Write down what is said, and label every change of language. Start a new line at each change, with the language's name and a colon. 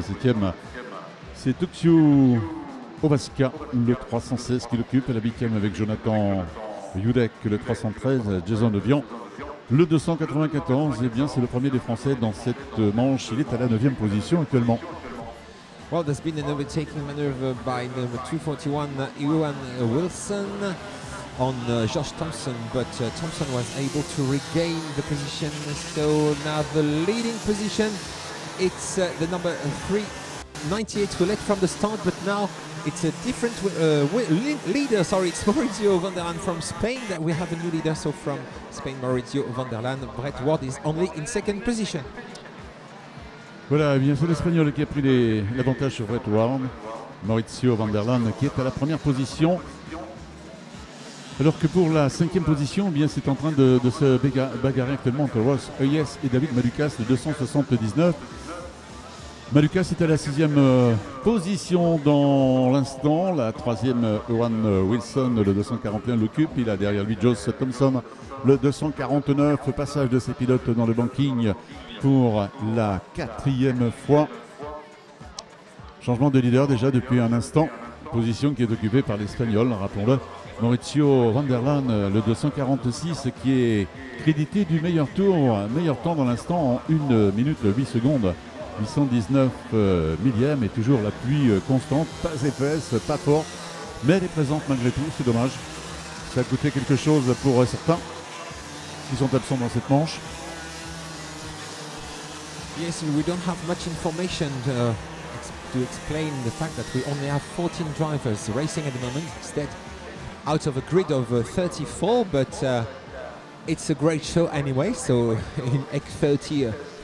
French: La septième, c'est Tuxiu Ovaska, le 316 qui l'occupe. La huitième avec Jonathan Judek, le 313, Jason Devian, le 294. Et bien, c'est le premier des Français dans cette manche. Il est à la 9e position actuellement.
English: Well, there's been an overtaking maneuver by number 241, Ewan Wilson, on Josh Thompson, but Thompson was able to regain the position. So now the leading position, it's the number 398 who led from the start, but now it's a different leader. Sorry, it's Mauricio Van der Laan from Spain that we have a new leader. So from Spain, Mauricio Van der Laan. Brett Ward is only in second position.
French: Voilà, bien c'est l'Espagnol qui a pris l'avantage sur Brett Ward. Mauricio Van der Laan qui est à la première position. Alors que pour la cinquième position, eh bien c'est en train de se bagarrer actuellement entre Ross Hayes et David Malukas, le 279. Malukas est à la sixième position dans l'instant. La troisième, Ewan Wilson, le 241, l'occupe. Il a derrière lui Josh Thompson, le 249. Passage de ses pilotes dans le banking pour la quatrième fois. Changement de leader déjà depuis un instant. Position qui est occupée par l'Espagnol, rappelons-le. Mauricio Van der Laan, le 246, qui est crédité du meilleur temps dans l'instant en 1 minute 8 secondes. 819 millième et toujours la pluie constante, pas épaisse, pas forte, mais elle est présente malgré tout, c'est dommage. Ça a coûté quelque chose pour certains qui sont absents dans cette manche.
English: Yes, we don't have much information to explain the fact that we only have 14 drivers racing at the moment, instead out of a grid of 34, but it's a great show anyway. So in X30